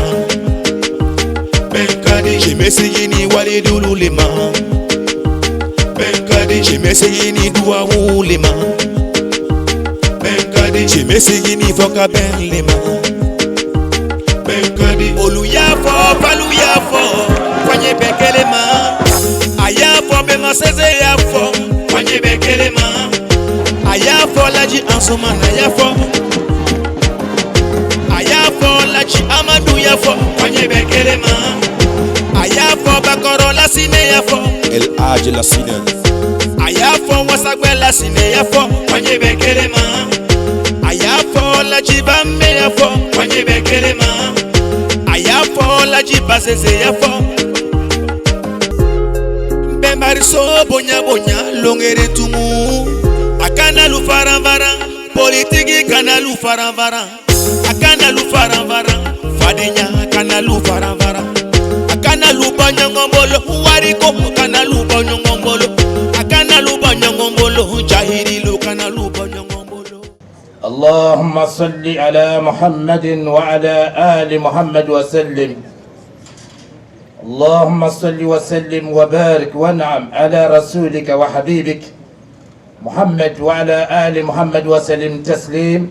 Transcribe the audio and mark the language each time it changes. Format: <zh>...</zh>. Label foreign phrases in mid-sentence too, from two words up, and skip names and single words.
<bm>Benkadi. Thiémé sigini walidulu lema. Benkadi. Thiémé sigini duwawu lema. Benkadi. Thiémé sigini foka ben lema. Benkadi. Olu yafo, palu yafo, kwanye benkele ma. Ayafo bema seze yafo, kwanye benkele ma. Ayafo laji ansumana yafo. Ayafo laji Amadou yafo, kwanye benkele ma. Ayafo bakoro la sine yafo. El Hadj la sine. Ayafo wasagwe la sine yafo, kwanye benkele ma. Ayafo laji bambe yafo, kwanye benkele ma. Ayafo laji basese yafo. Bembariso bonya bonya longere tumu. Akana lu faranvara, politiki kana lu faranvara. Akana lu faranvara, fadenya kana lu faranvara. Akana lu banyangombolo, wariko kana lu banyangombolo. Akana lu banyangombolo, jahiri lu kana lu banyangombolo.</bm> <ar>اللهم صل على محمد وعلى آل محمد وسلم. اللهم صل وسلم وبارك وانعم على رسولك وحبيبك محمد وعلى آل محمد وسلم تسليم.</ar>